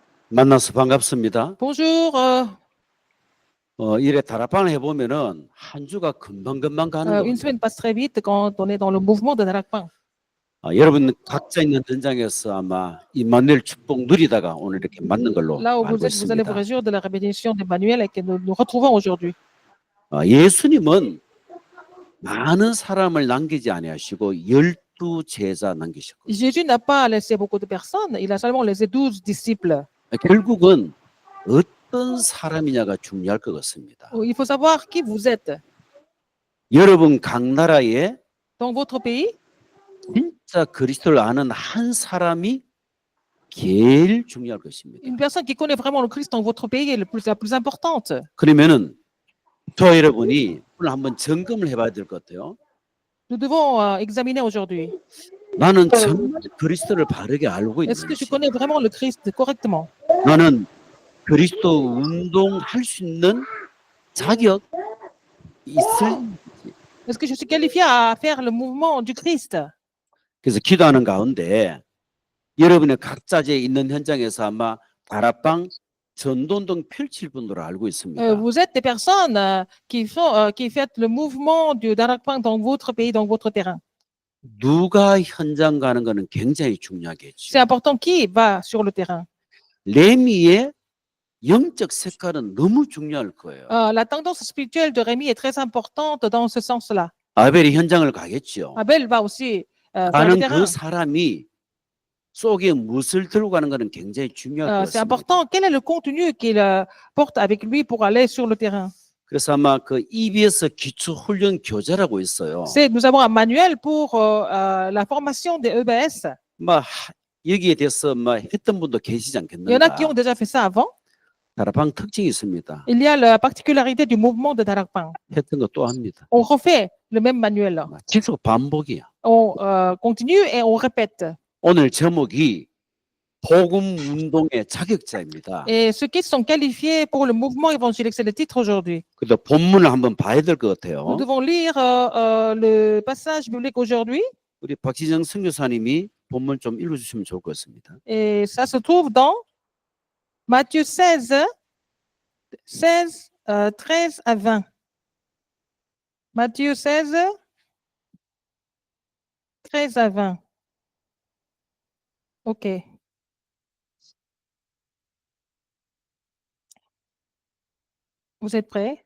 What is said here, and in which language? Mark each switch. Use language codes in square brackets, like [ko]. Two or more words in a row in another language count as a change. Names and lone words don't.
[ko] 만나서 반갑습니다. [fr] Bonjour. [ko] 이래 다락방을 해보면은 한 주가 금방금방 가는 [fr] Une [ko] 겁니다. [fr] semaine passe très vite quand on est dans le mouvement de Darakpan. [ko] 여러분 각자 있는 현장에서 아마 임마누엘 축복 누리다가 오늘 이렇게 만난 걸로 [fr] Là où vous [ko] 알고 [fr] êtes, vous allez vous [ko] 있습니다. [fr] réjouir de la bénédiction d'Emmanuel et que nous retrouvons aujourd'hui. [ko] 예수님은 많은 사람을 남기지 아니하시고 12 제자 남기셨거든요. [fr] Jésus n'a pas laissé beaucoup de personnes, il a seulement laissé 12 disciples. [ko] 결국은 어떤 사람이냐가 중요할 것 같습니다. [fr] Il faut savoir qui vous êtes. [ko] 여러분 각 나라에 [fr] Dans votre pays, [ko] 진짜 그리스도를 아는 한 사람이 제일 중요할 것입니다. [fr] une personne qui connaît vraiment le Christ dans votre pays est la plus importante. [ko] 그러면은 저 여러분이 오늘 한번 점검을 해봐야 될 것 같아요. [fr] Nous devons examiner aujourd'hui. [ko] 나는 정말 그리스도를 바르게 알고 [fr] Est-ce que je [ko] 있는지, [fr] connais vraiment le Christ correctement? [ko] 나는 그리스도 운동할 수 있는 자격 있을. [fr] Est-ce que je suis qualifié à faire le mouvement du Christ? [ko] 그래서 기도하는 가운데 여러분의 각자에 있는 현장에서 아마 다락방 전도운동 펼칠 분으로 알고 있습니다. [fr] Vous êtes des personnes qui font le mouvement du Darakpan dans votre pays, dans votre terrain. [ko] 누가 현장 가는 거는 굉장히 중요하겠죠. [fr] C'est important qui va sur le terrain. [ko] 레미의 영적 색깔은 너무 중요할 거예요. [fr] La tendance spirituelle de Rémi est très importante dans ce sens-là. [ko] 아벨이 현장을 가겠죠. [fr] Abel va aussi sur le [ko] 가는 [fr] terrain. [ko] 그 사람이 속에 무엇을 들고 가는 것은 굉장히 중요할 것 [fr] C'est [ko] 같습니다. [fr] important. Quel est le contenu qu'il porte avec lui pour aller sur le terrain? [ko] 그래서 아마 그 EBS 기초 훈련 교재라고 있어요. [fr] Nous avons un manuel pour la formation des EBS. [ko] 여기에 대해서 했던 분도 계시지 [fr] Il y en a qui ont [ko] 않겠는가? [fr] déjà fait ça avant. [ko] 다락방 특징이 있습니다. [fr] Il y a la particularité du mouvement de Darakpan. [ko] 했던 거 또 합니다. [fr] On refait le même manuel. [ko] 계속 반복이야. [fr] On continue et on répète. [ko] 오늘 제목이 복음 운동의 자격자입니다. [fr] Et ceux qui sont qualifiés pour le mouvement évangélique, c'est le titre aujourd'hui. [ko] 그래도 본문을 한번 봐야 될 것 [fr] Nous [ko] 같아요. [fr] devons lire le passage biblique aujourd'hui. [ko] 우리 박지정 선교사님이 본문 좀 읽어주시면 좋을 것 같습니다. [fr] Et ça se trouve dans Matthieu 16, 13 à 20. Matthieu 16, 13 à 20. OK. Vous êtes prêts?